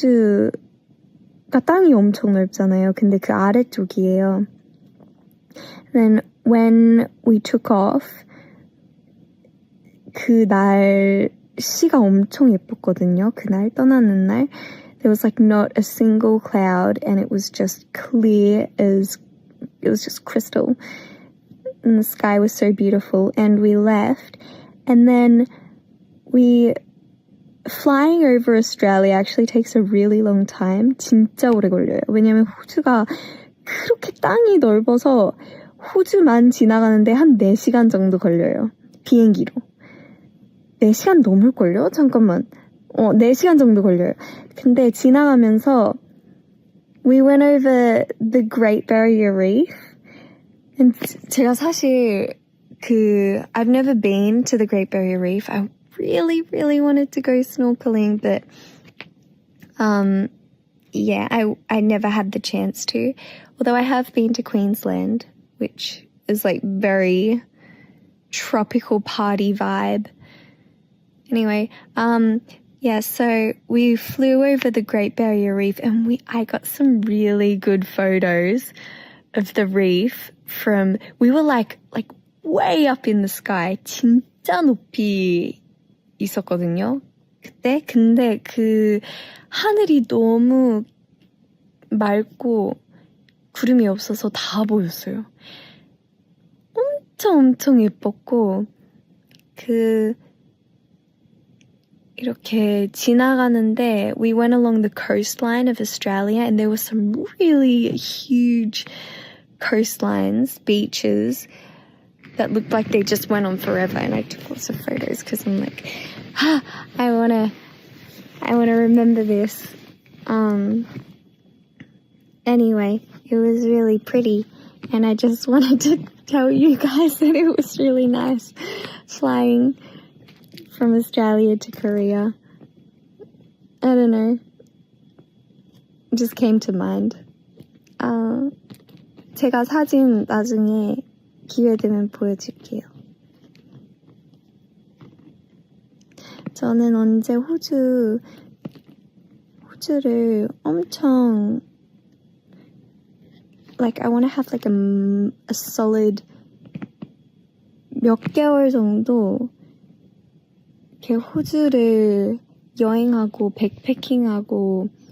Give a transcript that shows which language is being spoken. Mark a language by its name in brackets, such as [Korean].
[Korean] 호주가 땅이 엄청 넓잖아요. 근데 그 아래쪽이에요. [English] Then when we took off, [Korean] 그 날씨가 엄청 예뻤거든요. 그날 떠나는 날. [English] There was like not a single cloud, and it was just clear as, it was just crystal. And the sky was so beautiful, and we left. And then flying over Australia actually takes a really long time. [Korean] 진짜 오래 걸려요. 왜냐면 호주가 그렇게 땅이 넓어서 호주만 지나가는데 한 4시간 정도 걸려요. 비행기로. 4시간 넘을걸요? 잠깐만. 4시간 정도 걸려요. 근데 지나가면서 [English] we went over the Great Barrier Reef. And [Korean] 제가 사실 [English] I've never been to the Great Barrier Reef. I really, really wanted to go snorkeling, but I never had the chance to. Although I have been to Queensland, which is like very tropical party vibe. Anyway, so we flew over the Great Barrier Reef, and I got some really good photos of the reef we were like way up in the sky. [Korean] 진짜 높이 있었거든요. 그때. 근데 하늘이 너무 맑고 구름이 없어서 다 보였어요. 엄청 예뻤고 이렇게 지나가는데 [English] we went along the coastline of Australia, and there were some really huge coastlines, beaches that looked like they just went on forever, and I took lots of photos because I'm like, I wanna remember this. Anyway, it was really pretty, and I just wanted to tell you guys that it was really nice flying from Australia to Korea. I don't know. It just came to mind. [Korean] 제가 사진 나중에 기회 되면 보여줄게요. 저는 언제 호주를 엄청 [English] I want to have like a solid [Korean] 몇 개월 정도 이렇게 호주를 여행하고 백패킹하고